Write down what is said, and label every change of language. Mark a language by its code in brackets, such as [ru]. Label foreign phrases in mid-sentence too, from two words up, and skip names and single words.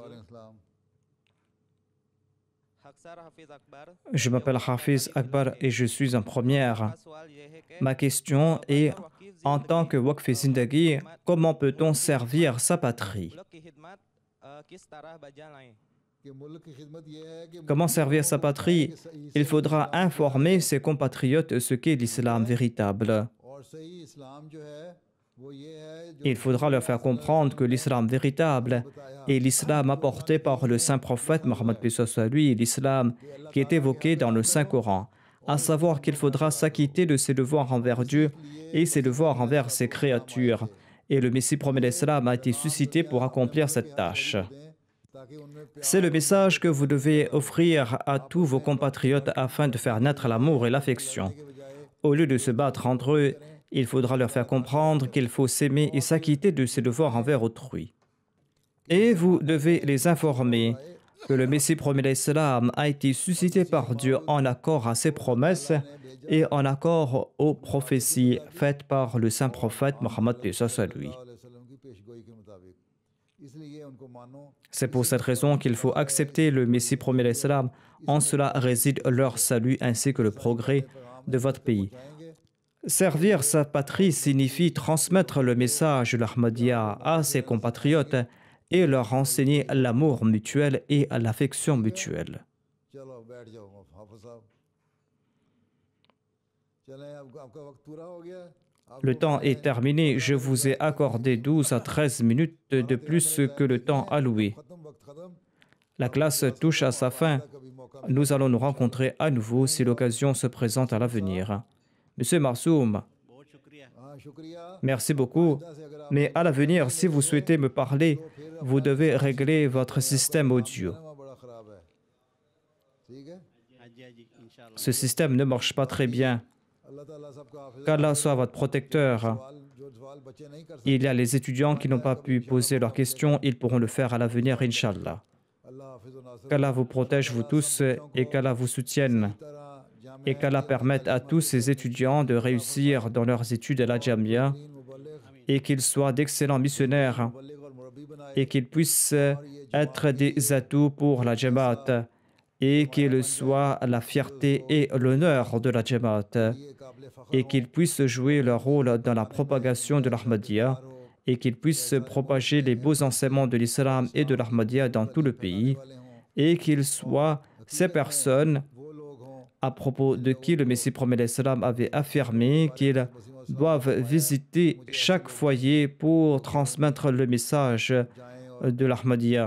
[ar] وعليكم السلام. [ur] خاکسار حافظ اکبر. [fr] Je m'appelle Hafiz Akbar et je suis en première. [ur] میرا سوال یہ ہے کہ [fr] Ma question est, en tant que [ur] وقف زندگی, [fr] comment peut-on servir sa patrie? [ur] ملک کی خدمت کس طرح بجا لائیں? کہ ملک کی خدمت یہ ہے کہ [fr] Comment servir sa patrie? Il faudra informer ses compatriotes ce qu'est l'islam véritable. [ur] اور صحیح اسلام جو ہے وہ یہ ہے جو [fr] Il faudra leur faire comprendre que l'islam véritable est l'islam apporté par le saint prophète Mohammed soit lui, l'islam qui est évoqué dans le Saint-Coran, à savoir qu'il faudra s'acquitter de ses devoirs envers Dieu et ses devoirs envers ses créatures. Et le Messie promet l'islam a été suscité pour accomplir cette tâche. [ur] تاکہ ان میں [fr] C'est le message que vous devez offrir à tous vos compatriotes afin de faire naître l'amour et l'affection. Au lieu de se battre entre eux, il faudra leur faire comprendre qu'il faut s'aimer et s'acquitter de ses devoirs envers autrui. Et vous devez les informer que le Messie promet l'islam a été suscité par Dieu en accord à ses promesses et en accord aux prophéties faites par le saint prophète Mohammed soit lui. [ur] وسلم کی پیشگوئی کے مطابق اس لیے ان کو مانو [fr] C'est pour cette raison qu'il faut accepter le Messie promet l'islam. En cela réside leur salut ainsi que le progrès de votre pays. Servir sa patrie signifie transmettre le message de l'Ahmadiyya à ses compatriotes et leur enseigner l'amour mutuel et l'affection mutuelle. [ur] چلو بیٹھ جاؤ حافظ صاحب چلیں اب آپ کا وقت پورا ہو گیا اب [fr] Le temps est terminé. Je vous ai accordé 12 à 13 minutes de plus que le temps alloué. [ur] ختم وقت ختم [fr] La classe touche à sa fin. [ur] کبھی موقع [fr] Nous allons nous rencontrer à nouveau si l'occasion se présente à l'avenir. Monsieur Marsoum, [ur] ہاں شکریہ [fr] merci beaucoup. Mais à l'avenir, si vous souhaitez me parler, vous devez régler votre système audio. [ur] سینما بڑا خراب ہے ٹھیک ہے ہاں جی ان شاء اللہ. [fr] Ce système ne marche pas très bien. [ur] اللہ تعالیٰ سب کا حافظ [fr] Qu'Allah soit votre protecteur. [ur] جو سوال بچے نہیں کر سکتے [fr] Il y a les étudiants qui n'ont pas pu poser leurs questions. Ils pourront le faire à l'avenir, Inch'Allah. [ur] اللہ حافظ و ناصر [fr] Qu'Allah vous protège, vous tous, et qu'Allah vous soutienne. [ur] طرح جامعہ [fr] Et qu'Allah permette à tous ces étudiants de réussir dans leurs études à la Jamia [ur] مبلغ [fr] et qu'ils soient d'excellents missionnaires [ur] مبلغ اور مربی بنائے [fr] et qu'ils puissent être des atouts pour la Jamaat et qu'il soit la fierté et l'honneur de la Jamaat et qu'ils puissent jouer leur rôle dans la propagation de l'Ahmadiyya et qu'ils puissent propager les beaux enseignements de l'islam et de l'Ahmadiyya dans tout le pays et qu'ils soient ces personnes à propos de qui le Messie promet l'Islam avait affirmé qu'ils doivent visiter chaque foyer pour transmettre le message de l'Ahmadiyya.